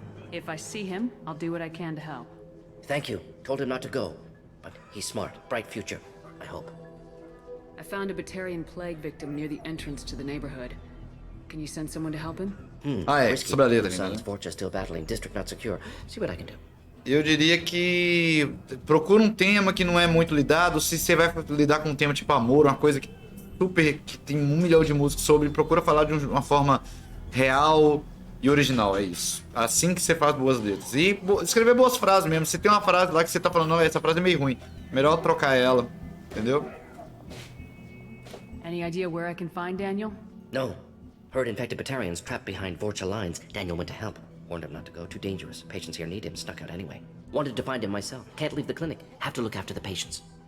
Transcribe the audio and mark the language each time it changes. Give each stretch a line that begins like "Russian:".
English: If I see him, I'll do what I can to help. Thank you. Told him not to go. But he's smart. Bright future. I hope. I found a Batarian plague victim near the entrance to the neighborhood. Can you send someone to help him?
Portuguese: Sobre a letra ainda,
English: Sun's
Portuguese: né?
English: Vorcha still battling. District not secure. See what I can do.
Portuguese: Eu diria que procura um tema que não é muito lidado. Se você vai lidar com um tema tipo amor, uma coisa que tem 1 milhão de músicas sobre, procura falar de uma forma real e original, é isso. Assim que você faz boas letras. E escrever boas frases mesmo. Se tem uma frase lá que você tá falando, não, essa frase é meio ruim, melhor trocar ela, entendeu?
English: Any idea where I can find Daniel? No. Heard infected Batarians trapped behind Vorcha lines. Daniel went to help. Warned him not to go. Too dangerous. Patients here need him. Snuck out anyway. Wanted to find him myself. Can't leave the clinic. Have to look after the patients.